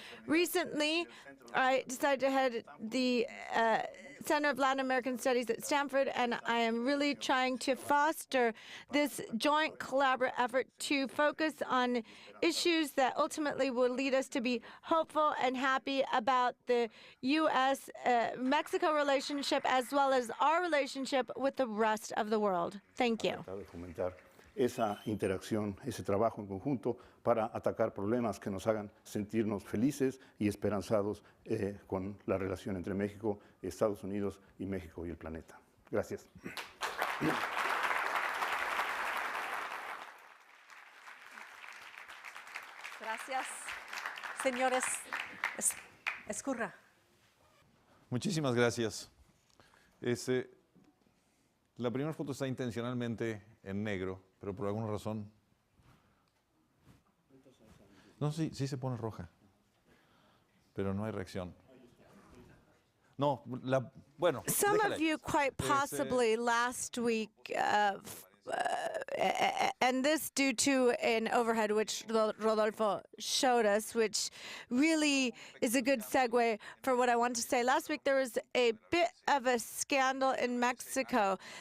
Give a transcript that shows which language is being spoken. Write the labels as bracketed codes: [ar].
[en] Recently, I decided to head the Center of Latin American Studies at Stanford, and I am really trying to foster this joint collaborative effort to focus on issues that ultimately will lead us to be hopeful and happy about the U.S.-Mexico relationship as well as our relationship with the rest of the world. Thank you. [es] Esa interacción, ese trabajo en conjunto para atacar problemas que nos hagan sentirnos felices y esperanzados con la relación entre México, Estados Unidos y México y el planeta. Gracias. Gracias. Señores Ezcurra. Muchísimas gracias. La primera foto está intencionalmente en negro, pero por alguna razón... No, sí se pone roja, pero no hay reacción. No, bueno... [en] Some of you quite possibly last week, and this due to an overhead which Rodolfo showed us, which really is a good segue for what I want to say. Last week there was a bit of a scandal in Mexico.